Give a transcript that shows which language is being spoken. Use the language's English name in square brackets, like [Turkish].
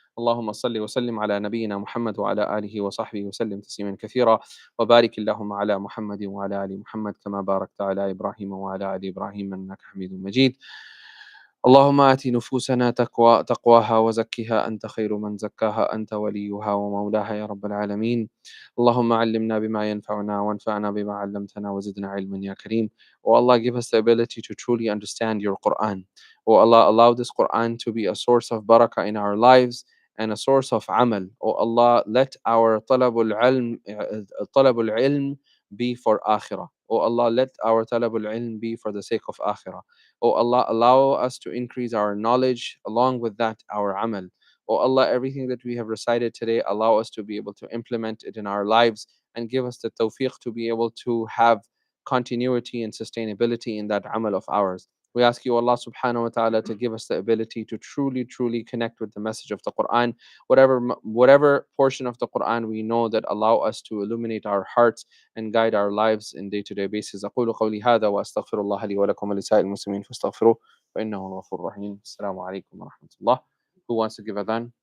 [Arabic] اللهم صل وسلم على نبينا محمد وعلى آله وصحبه وسلم تسليما كثيرا وبارك اللهم على محمد وعلى آل محمد كما باركت على إبراهيم وعلى آل إبراهيم إنك حميد مجيد. اللهم آت نفوسنا تقواها وزكها أنت خير من زكاها أنت وليها ومولاها يا رب العالمين. اللهم علمنا بما ينفعنا وانفعنا بما علمتنا وزدنا علما يا كريم. [English] Oh Allah, give us the ability to truly understand your Quran. Oh Allah, allow this Quran to be a source of barakah in our lives and a source of amal. Oh Allah, let our talabul ilm be for akhirah. Oh Allah, let our talabul ilm be for the sake of akhirah. Oh Allah, allow us to increase our knowledge, along with that, our amal. Oh Allah, everything that we have recited today, allow us to be able to implement it in our lives and give us the tawfiq to be able to have continuity and sustainability in that amal of ours. We ask you, Allah subhanahu wa ta'ala, to give us the ability to truly, truly connect with the message of the Quran. Whatever portion of the Quran we know that allow us to illuminate our hearts and guide our lives in day-to-day basis. [Arabic] أقول قولي هذا وأستغفر الله لي ولكم ولسائر المسلمين فاستغفروه فإنه الغفور الرحيم. السلام عليكم ورحمة الله. [English] Who wants to give adhan?